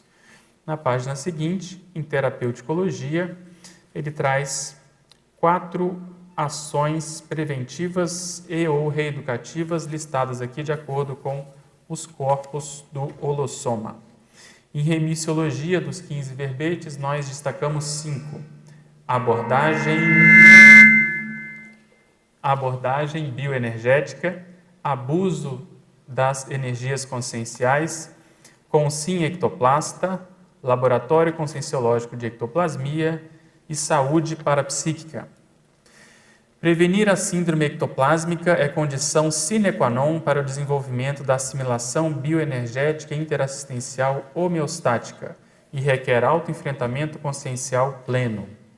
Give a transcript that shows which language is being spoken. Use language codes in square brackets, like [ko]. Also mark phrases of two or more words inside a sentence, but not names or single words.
[pt] Na página seguinte, em terapeuticologia, ele traz 4 ações preventivas e ou reeducativas listadas aqui de acordo com os corpos do holossoma. Em remissiologia, dos 15 verbetes, nós destacamos 5. Abordagem bioenergética, abuso das energias conscienciais, consim ectoplasta, laboratório conscienciológico de ectoplasmia e saúde parapsíquica. Prevenir a síndrome ectoplásmica é condição [la] sine qua non [pt] para o desenvolvimento da assimilação bioenergética interassistencial homeostática e requer autoenfrentamento consciencial pleno.